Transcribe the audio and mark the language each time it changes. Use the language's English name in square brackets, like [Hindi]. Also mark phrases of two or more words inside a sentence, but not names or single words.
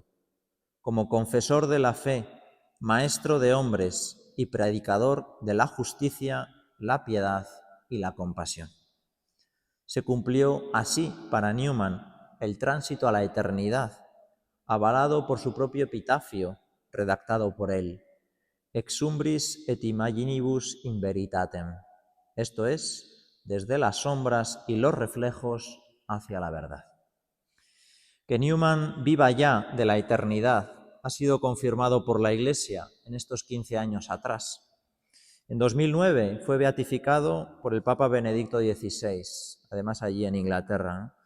[Spanish] Como confesor de la fe, maestro de hombres y predicador de la justicia, la piedad y la compasión. Se cumplió así para Newman el tránsito a la eternidad, avalado por su propio epitafio, redactado por él: [Latin] Ex umbris et imaginibus in veritatem. [Spanish] Esto es, desde las sombras y los reflejos hacia la verdad. Que Newman viva ya de la eternidad ha sido confirmado por la Iglesia en estos 15 años atrás. En 2009 fue beatificado por el Papa Benedicto XVI, además allí en Inglaterra, ¿no?